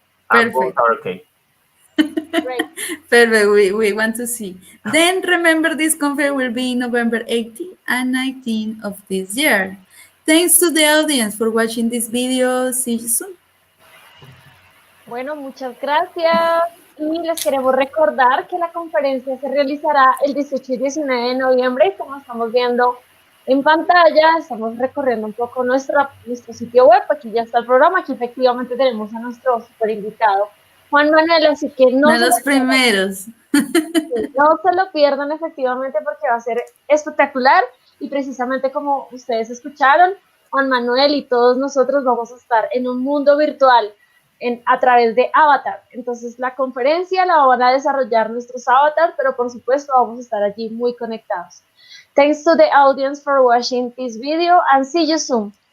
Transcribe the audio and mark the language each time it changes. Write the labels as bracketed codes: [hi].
[en] And both Perfect. are okay. Great. Perfect. We want to see. Then remember, this conference will be November 18 and 19 of this year. Thanks to the audience for watching this video. See you soon. [es] Bueno, muchas gracias. Y les queremos recordar que la conferencia se realizará el 18 y 19 de noviembre. Y como estamos viendo en pantalla, estamos recorriendo un poco nuestro sitio web. Aquí ya está el programa. Aquí efectivamente tenemos a nuestro super invitado, Juan Manuel. Así que De los primeros. no se lo pierdan efectivamente, porque va a ser espectacular. Y precisamente como ustedes escucharon, Juan Manuel y todos nosotros vamos a estar en un mundo virtual a través de Avatar. Entonces la conferencia la van a desarrollar nuestros avatars, pero por supuesto vamos a estar allí muy conectados. [en] Thanks to the audience for watching this video, and see you soon.